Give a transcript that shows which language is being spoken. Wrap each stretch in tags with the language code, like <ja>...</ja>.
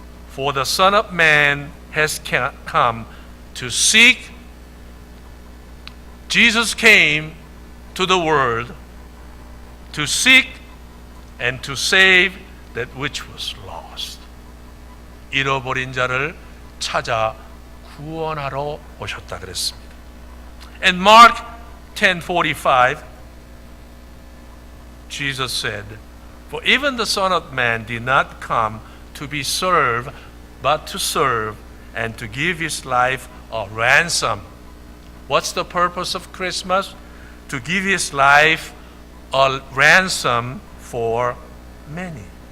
<en>"For the Son of Man has come to seek." Jesus came to the world to seek and to save that which was lost.</en> <ko>잃어버린 자를 찾아 구원하러 오셨다 그랬습니다.</ko> <en>And Mark 10:45, Jesus said, "For even the Son of Man did not come to be served, but to serve and to give his life a ransom." What's the purpose of Christmas? To give his life a ransom for many.</en>